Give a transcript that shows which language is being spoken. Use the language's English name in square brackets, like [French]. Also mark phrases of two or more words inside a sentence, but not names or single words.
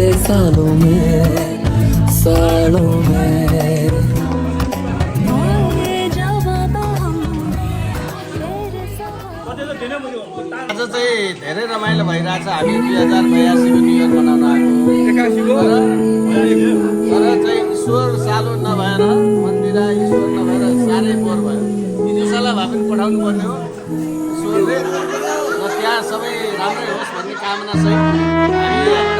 [Hindi] सालों में सालों में ये जवाब हमने तेरे सहारे [Nepali] आज चाहिँ धेरै रमाइलो भइरहेछ। हामी 2082 [English] new year [Nepali] मनाउन आएको तर चाहिँ ईश्वर सालो नभएर मन्दिर ईश्वर नभएर साह्रै बोर भयो। विदेशालाई भए पनि पठाउनु पर्ने हो ईश्वरले र त्यहाँ सबै राम्रै होस् भन्ने कामना सहित हामी